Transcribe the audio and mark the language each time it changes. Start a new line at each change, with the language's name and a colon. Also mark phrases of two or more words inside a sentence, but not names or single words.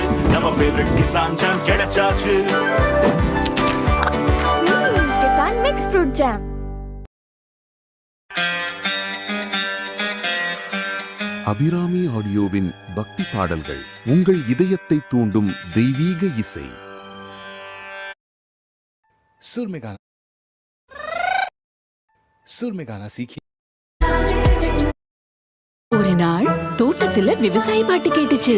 Tamil: நம்ம ஃபேவரட் கிசான் ஜாம் கிடைச்சாச்சு. கிசான் மிக்ஸ் ஃப்ரூட் ஜாம். அபிராமி ஆடியோவின் பக்தி பாடல்கள் உங்கள் இதயத்தை தூண்டும் தெய்வீக இசை.
Hindi: सुर में गाना सीखिए.
Tamil: ஒரு நாள் தோட்டத்துல விவசாயி பாட்டு கேட்டுச்சு.